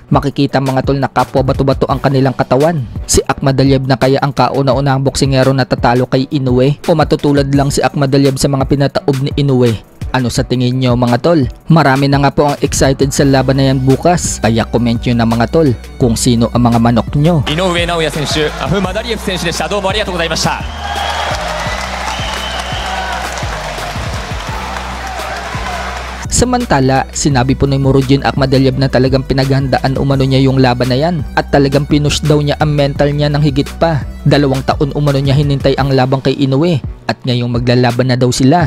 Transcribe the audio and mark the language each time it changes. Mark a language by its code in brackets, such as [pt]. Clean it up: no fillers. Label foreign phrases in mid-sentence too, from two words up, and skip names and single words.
[tl] Makikita mga tol na kapwa bato-bato ang kanilang katawan. Si Akhmadaliev na kaya ang kauna-unahang boksingero na tatalo kay Inoue o matutulad lang si Akhmadaliev sa mga pinataob ni Inoue? Ano sa tingin nyo mga tol? Marami na nga po ang excited sa laban na yan bukas. Kaya comment nyo na mga tol kung sino ang mga manok nyo. [ja] Inoue Naoya 選手、アフマダリエフ選手でした。どうもありがとうございました。 [tl] Samantala, sinabi po ni Murodjon Akhmadaliev na talagang pinaghandaan umano niya yung laban na yan at talagang pinush daw niya ang mental niya ng higit pa. 2 taon umano niya hinintay ang labang kay Inoue at ngayong maglalaban na daw sila.